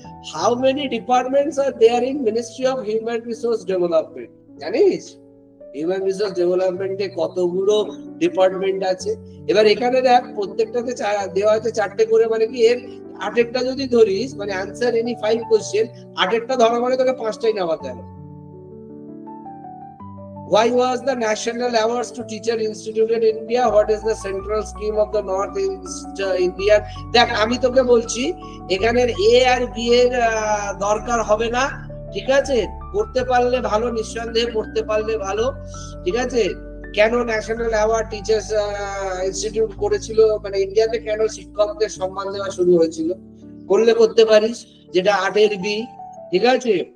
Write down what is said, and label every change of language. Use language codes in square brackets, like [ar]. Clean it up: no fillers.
[en] How many departments are there in ministry of human resource development? [bn] জানিস human resource ডেভেলপমেন্টে কতগুলো department আছে? এবার এখানে দেখ, প্রত্যেকটাতে দেওয়া আছে 4টে করে, মানে কি এর 8-একটা যদি ধরিস, মানে আনসার এনি 5 কোশ্চেন, 8-একটা ধরা মানে তোকে 5টাই নামাতে হবে। [en] Why was the National Awards to Teacher instituted in India? What is the central scheme of the North East Indian? [bn] দেখ, আমি তোকে বলছি এখানের এ আর বি এর দরকার হবে না। ঠিক আছে? পড়তে পারলে ভালো, নিঃসন্দেহে পড়তে পারলে ভালো। ঠিক আছে? কেন ন্যাশনাল অ্যাওয়ার্ড টিচার্স ইনস্টিটিউট করেছিল, মানে ইন্ডিয়াতে কেন শিক্ষকদের সম্মান দেওয়া শুরু হয়েছিল, করলে করতে পারিস, যেটা 8-এর বি। ঠিক আছে?